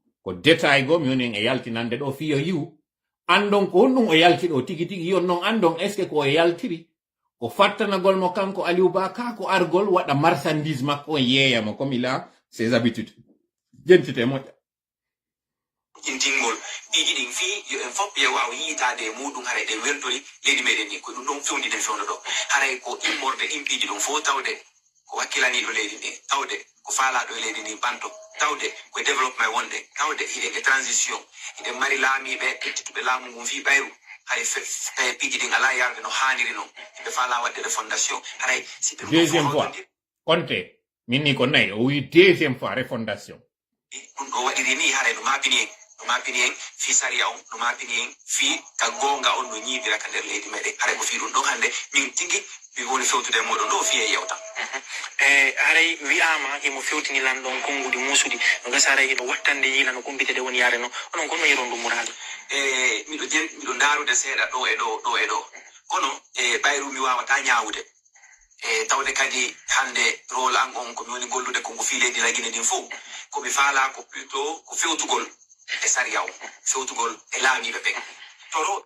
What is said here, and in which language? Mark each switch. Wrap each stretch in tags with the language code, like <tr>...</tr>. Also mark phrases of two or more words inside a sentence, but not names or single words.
<ff>ko détail go mi woni e yaltinande ɗo fiyo yiwu andon ko honɗum o yalti ɗo tigi tigi yon non andon</ff> <fr>est ce que</fr> <ff>ko yaltiri ko fattanagol mo kanko Aliou Ba ka ko argol waɗa marchandise makko on yeeyamo</ff> <fr>comme il a ses habitudes</fr> <ff>jentite moƴƴa intingol ɓiiji ɗin fii yo en fof ɓe wawa yiitade e muɗum haray ɗen weltori leydi meɗen ni ko ɗum ɗon fewndiden fewndo ɗo haray ko immorde ɗin ɓiiji ɗum fof tawde ko wakkilaniɗo leydi ndi tawde ko faalaɗo e leydi ndi banto tawde koye développement wonde tawde hiɗen e transition hiɗen mari laamiɓe ƴettituɓe laamu ngun fii ɓayru hay piiji ɗin ala yarde no haaniri noon ɓe faala waɗde refondation haray si ɓe</ff> <fr>deuxième fois</fr> <ff>Conte minni ko nayi o wi</ff> <fr>deuxième fois</fr> <ff>refondation ɗum ɗo waɗiri ni haray no mapini en fi sariya on no mapini en fi ka gonga on no ñiibira ka nder leydi meɗen haray ko fi ɗum ɗon hannde min tigi mi woni fewtude e moɗon ɗo fiye yewta haray wiyama imo fewtini lanɗon konngudi musuɗi no gasa haray ino wattande yiila no kumpitede woni yaare no onon kono yiron ɗum murade miɗo daarude seeɗa ɗo e ɗo kono ɓayru mi wawata ñaawude tawde kadi hande rôle an on komi woni gollude kongo fi leydi lagine ɗin fof komi faala ko plutôt ko fewtugol e sariya o fewtugol e laamiɓe ɓen toro</ff>